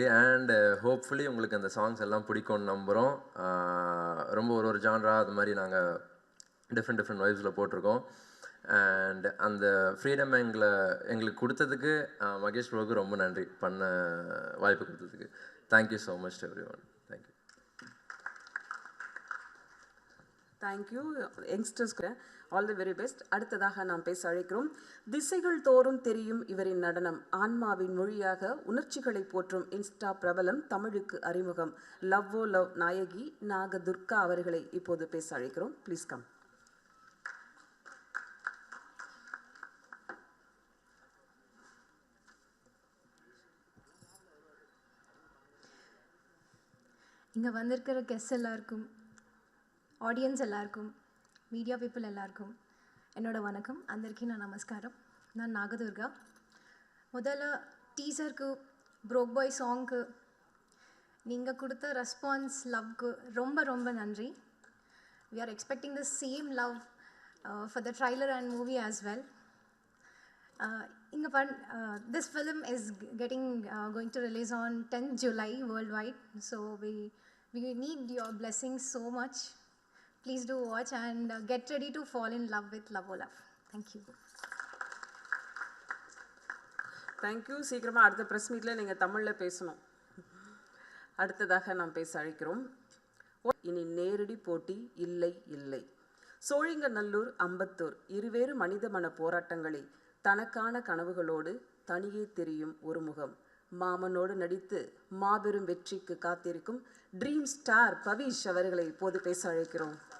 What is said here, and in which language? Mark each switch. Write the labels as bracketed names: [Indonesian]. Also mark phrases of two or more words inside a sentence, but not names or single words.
[English] and hopefully [Tamil] உங்களுக்கு அந்த சாங்ஸ் எல்லாம் பிடிக்கும்னு நம்புகிறோம். ரொம்ப ஒரு ஜான்ரா அது மாதிரி நாங்கள் [English] different vibes [Tamil] போட்டிருக்கோம். அண்ட் அந்த ஃப்ரீடம் எங்களுக்கு கொடுத்ததுக்கு மகேஷ் ப்ரோவுக்கு ரொம்ப நன்றி, பண்ண வாய்ப்பு கொடுத்ததுக்கு. [English] Thank you so much everyone. Thank you. Thank you youngsters all the very best. [Tamil] அடுத்ததாக நாம் பேச அழைக்கிறோம். திசைகள் தோறும் தெரியும் இவரின் நடனம், ஆன்மாவின் மொழியாக உணர்ச்சிகளை போற்றும் இன்ஸ்டா பிரபலம், தமிழுக்கு அறிமுகம், லவ் ஓ லவ் நாயகி நாக துர்கா அவர்களை இப்போது பேச அழைக்கிறோம். [English] Please come. [Tamil] இங்கே வந்திருக்கிற கெஸ்ட் எல்லாருக்கும், ஆடியன்ஸ் எல்லாருக்கும், [English] media people [Tamil] எல்லாருக்கும் என்னோட வணக்கம். [Telugu] అందరికీ నా నమస్కారం. [Tamil] நான் நாகதுர்கா. முதல்ல டீசருக்கு, ப்ரோக் பாய் சாங்க்கு நீங்கள் கொடுத்த ரெஸ்பான்ஸ், லவ்க்கு ரொம்ப ரொம்ப நன்றி. [English] We are expecting the same love for the trailer and movie as well. This film is going to release on 10th July worldwide. So we need your blessings so much. Please do watch and get ready to fall in love with Love O Love. Thank you. தேங்க்யூ. [Tamil] சீக்கிரமாக அடுத்த [English] press meet [Tamil] நீங்கள் தமிழில் பேசணும். அடுத்ததாக நாம் பேச அழைக்கிறோம். இனி நேரடி போட்டி இல்லை இல்லை. சோழிங்கநல்லூர், அம்பத்தூர் இருவேறு மனித மன போராட்டங்களை தனக்கான கனவுகளோடு தனியே தெரியும் ஒரு முகம், மாமனோடு நடித்து மாபெரும் வெற்றிக்கு காத்திருக்கும் [English] Dream Star [Tamil] பவிஷ் அவர்களை இப்போது பேச அழைக்கிறோம்.